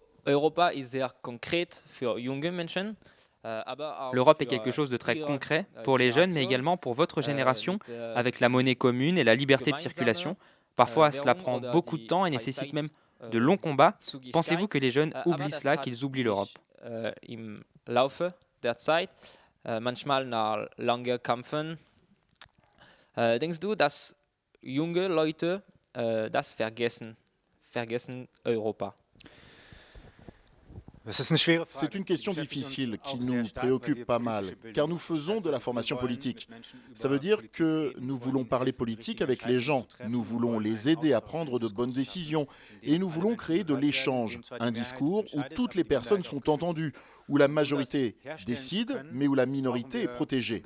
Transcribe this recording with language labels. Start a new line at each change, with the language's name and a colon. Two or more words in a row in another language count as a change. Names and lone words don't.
French: L'Europe est quelque chose de très concret pour les jeunes, mais également pour votre génération, avec la monnaie commune et la liberté de circulation. Parfois, cela prend beaucoup de temps et nécessite même de longs combats. Pensez-vous que les jeunes oublient cela, qu'ils oublient l'Europe?
German: Denkst du, dass junge Leute das vergessen Europa?
French: C'est une question difficile qui nous préoccupe pas mal, car nous faisons de la formation politique. Ça veut dire que nous voulons parler politique avec les gens, nous voulons les aider à prendre de bonnes décisions, et nous voulons créer de l'échange, un discours où toutes les personnes sont entendues, où la majorité décide, mais où la minorité est protégée.